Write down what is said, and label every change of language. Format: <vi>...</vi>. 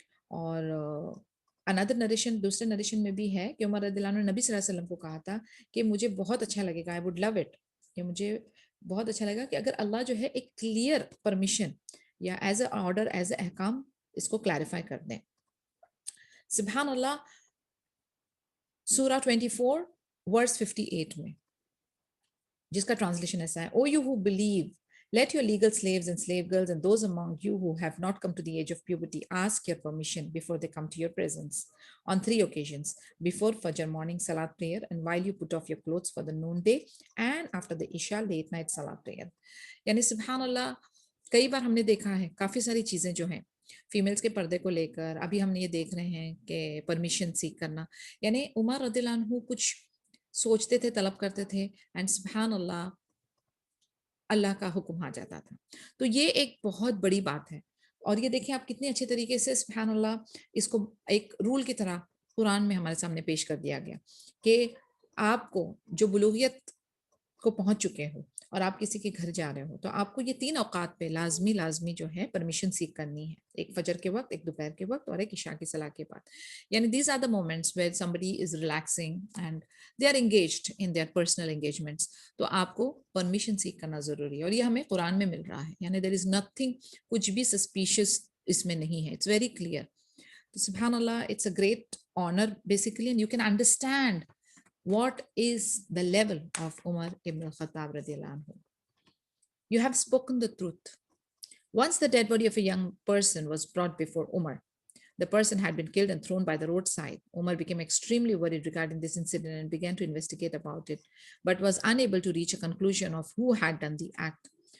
<ur>اور اندر نریشن, دوسرے نریشن میں بھی ہے کہ عمر رضی اللہ عنہ نے نبی صلی اللہ علیہ وسلم کو کہا تھا کہ مجھے بہت اچھا لگے گا,</ur> <en>I would love it,</en> <ur>کہ مجھے بہت اچھا لگا کہ اگر اللہ جو ہے ایک کلیئر پرمیشن یا as a order, as a احکام اس کو کلیریفائی کر دیں. سبحان اللہ, سورہ 24 ورس 58 میں جس کا ٹرانسلیشن ایسا ہے,</ur> <en>O you who believe let your legal slaves and slave girls and those among you who have not come to the age of puberty ask your permission before they come to your presence on 3 occasions: before Fajr morning salat prayer, and while you put off your clothes for the noonday, and after the Isha late night salat prayer.</en> <ur>یعنی سبحان اللہ, کئی بار ہم نے دیکھا ہے کافی ساری چیزیں جو ہیں فیمیلز کے پردے کو لے کر, ابھی ہم نے یہ دیکھ رہے ہیں کہ پرمیشن سیک کرنا, یعنی عمر رضی اللہ عنہ کچھ سوچتے تھے, طلب کرتے تھے, اینڈ سبحان اللہ اللہ کا حکم آ جاتا تھا. تو یہ ایک بہت بڑی بات ہے. اور یہ دیکھیں آپ کتنے اچھے طریقے سے سبحان اللہ اس کو ایک رول کی طرح قرآن میں ہمارے سامنے پیش کر دیا گیا کہ آپ کو جو بلوغیت کو پہنچ چکے ہو اور آپ کسی کے گھر جا رہے ہو تو آپ کو یہ 3 اوقات پہ لازمی جو ہے پرمیشن سیک کرنی ہے, ایک فجر کے وقت, ایک دوپہر کے وقت, اور ایک عشاء کی صلاح کے بعد.</ur> <en>یعنی these are the moments where somebody is relaxing and they are engaged in their personal engagements.</en> <ur>تو آپ کو پرمیشن سیک کرنا ضروری ہے, اور یہ ہمیں قرآن میں مل رہا ہے. یعنی</ur> <en>there is nothing,</en> <ur>کچھ بھی سسپیشیس اس میں نہیں ہے,</ur> <en>it's very clear. تو سبحان اللہ, it's a great honor basically, and you can understand what is the level of Umar ibn al-Khattab radiyallahu anhu. You have spoken the truth. Once the dead body of a young person was brought before Umar. The person had been killed and thrown by the roadside. Umar became extremely worried regarding this incident and began to investigate about it, but was unable to reach a conclusion of who had done the act.</en>